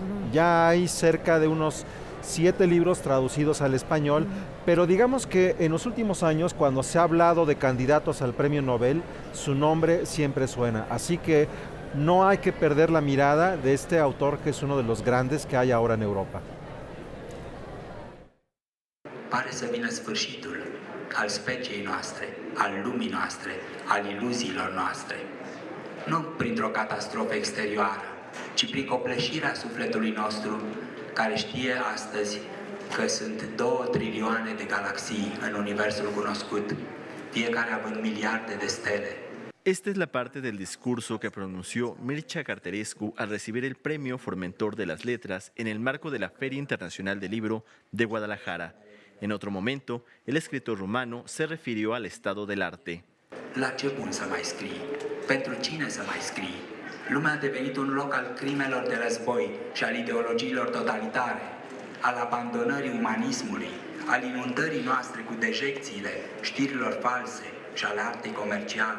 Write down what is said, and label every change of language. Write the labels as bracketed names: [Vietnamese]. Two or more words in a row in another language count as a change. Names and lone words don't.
[Spanish] Ya hay cerca de unos 7 libros traducidos al español, pero digamos que en los últimos años, cuando se ha hablado de candidatos al premio Nobel, su nombre siempre suena. Así que no hay que perder la mirada de este autor que es uno de los grandes que hay ahora en Europa. [Romanian] Pare să vină sfârșitul al speciei noastre, al lumii noastre, al iluziilor noastre. Nu printr-o catastrofă exterioară, ci prin copleșirea sufletului nostru, care știe astăzi că sunt 2 trilioane de galaxii în universul cunoscut, fiecare având miliarde de stele. [Spanish] Esta es la parte del discurso que pronunció Mircea Cartarescu al recibir el Premio Formentor de las Letras en el marco de la Feria Internacional del Libro de Guadalajara. En otro momento, el escritor rumano se refirió al estado del arte. [Romanian] La ce bun să mai scrii? Pentru cine să mai scrii? Lumea a devenit un loc al crimelor de război și al ideologiilor totalitare, al abandonării umanismului, al inundării noastre cu dejecțiile știrilor false și ale artei comerciale.